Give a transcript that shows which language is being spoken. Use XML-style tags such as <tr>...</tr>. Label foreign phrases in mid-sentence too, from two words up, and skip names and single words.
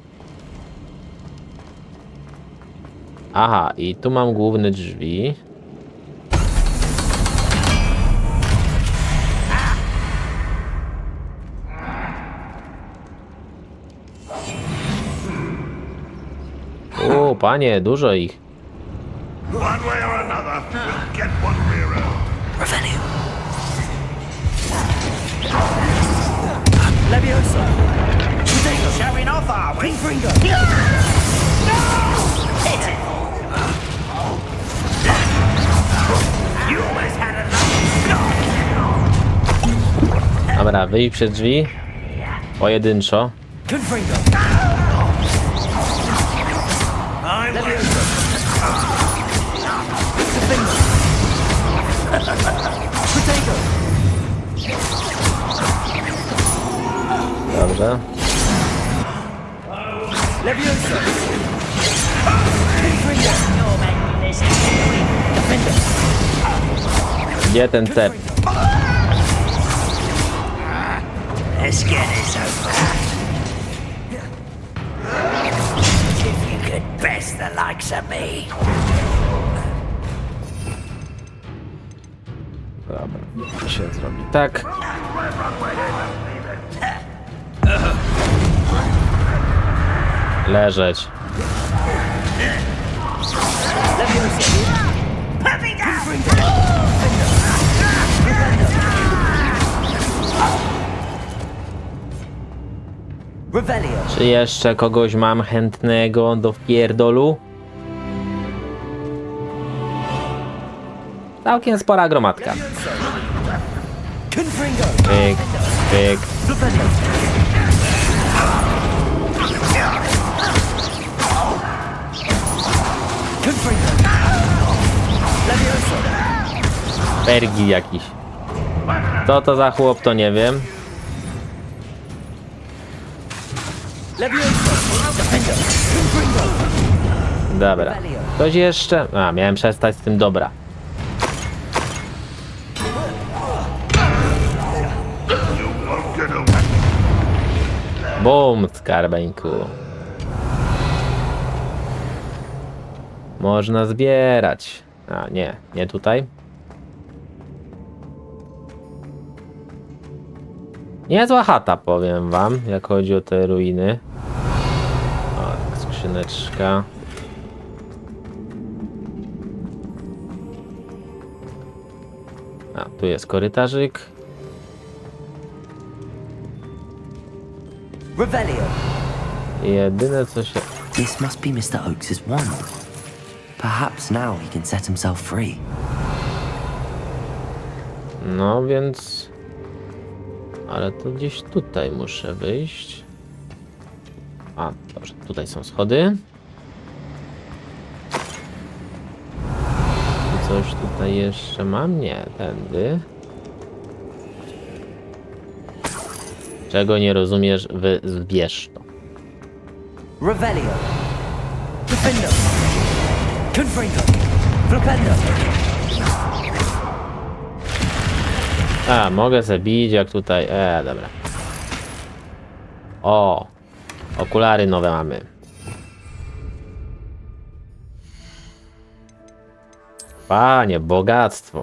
<pl>Aha, i tu mam główne drzwi. O, panie, dużo ich.</pl> <en>One way or another, we'll get one rear end.</en> <pl>Revelio. Leviosa.</pl> <en>Showing off, are we?</en> <pl>Confringo.</pl> <en>You almost had a</en> <pl>Dobra, wyjść przed drzwi. Pojedynczo. Confringo. Leviosa. Confringo. Potato. Dobrze. Leviosa. Confringo. Defender. Gdzie ten cep?</pl> <en>Let's get this over. If you could best the likes of me.</en> <pl>Dobra, to się zrobi tak. Leżeć. Revelio. Czy jeszcze kogoś mam chętnego do wpierdolu? Całkiem spora gromadka. Confringo. Pyk, pyk. Revelio. Confringo. Leviosa. Pergi jakiś. Co to za chłop, to nie wiem. Leviosa. Defender. Confringo. Dobra. Ktoś jeszcze? A, miałem przestać z tym, dobra.</pl> <en>Won't get away.</en> <pl>Bum, skarbeńku. Można zbierać. A, nie, nie tutaj. Niezła chata, powiem wam, jak chodzi o te ruiny. O, tak, skrzyneczka. A, tu jest korytarzyk. Revelio. Jedyne co się...</pl> <en>This must be Mr. Oakes' wand. Perhaps now he can set himself free.</en> <pl>No więc... Ale to gdzieś tutaj muszę wyjść. A, dobrze, tutaj są schody. I coś tutaj jeszcze mam? Nie, tędy. Czego nie rozumiesz, zbierz to. Revelio. Defender. Confringo. Flipendo. A, mogę sobie bić jak tutaj. Dobra. O! Okulary nowe mamy. Panie, bogactwo.</pl>